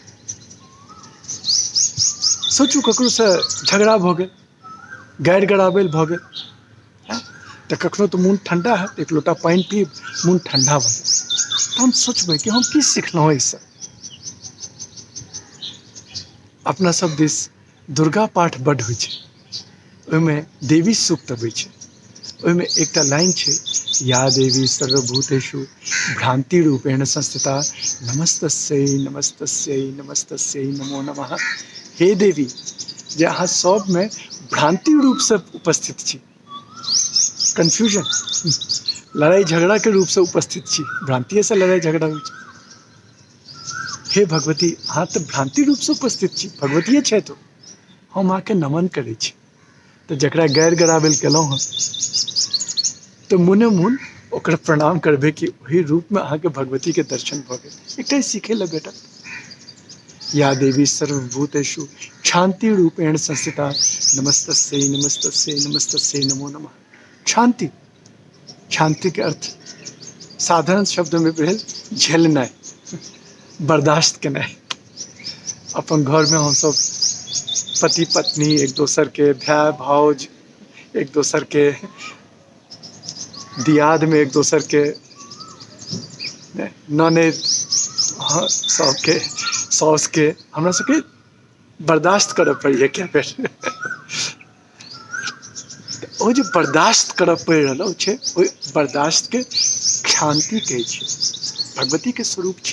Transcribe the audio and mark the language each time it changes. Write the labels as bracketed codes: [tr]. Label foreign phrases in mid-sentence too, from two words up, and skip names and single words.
[mai] सोचू ककरो से झगड़ा भ गेल, गारि गड़ाबैल भ गेल, तो कखनो तो मोन ठंडा है, एक लोटा पानी पीब, मोन ठंडा भ जाए, तो हम सोचबै कि हम की सिखलहुँ एहिसँ। अपना सब दिस दुर्गा पाठ बड्ड होइ छै, ओहिमे देवी सूक्त अबै छै, ओहिमे एकटा लाइन छै, [sa] या देवी सर्वभूतेषु भ्रांति रूपेण संस्थिता नमस्तस्यै नमस्तस्यै नमस्तस्यै नमो नमः। [mai] हे देवी, जे अहाँ सब में भ्रांति रूप से उपस्थित छी, कन्फ्यूजन, लड़ाई झगड़ा के रूप से उपस्थित छी, भ्रांतिये से लड़ाई झगड़ा होइ छै। हे भगवती, अहाँ तो भ्रांति रूप से उपस्थित छी, भगवतीये छै, तो हम अहाँके नमन करै छी। तो जकरा गारि गड़ाबैल केलहुँ हँ, तो मुने मुन ओकर प्रणाम करबै कि ओहि रूप में अहाँके भगवती के दर्शन भ गेल। एकटा सीखे लए भेटत, [sa] या देवी सर्वभूतेषु शांति रूपेण संस्थिता नमस्तस्यै नमस्तस्यै नमस्तस्यै नमो नमः। [mai] शांति, शांति के अर्थ साधारण शब्द में भेल झेलनाइ, बर्दाश्त केनाइ। अपन घर में हम सब पति पत्नी एक दोसर के, भाई भाउज एक दोसर के दियाद में एक दोसर के ननद सबके साउस के हमरा सबके बर्दाश्त करऽ पड़िए क्या बेर ओ जे बर्दाश्त करऽ पड़ि रहल छै ओहि बर्दाश्त के क्षांति कहै छै, भगवती के स्वरूप छै।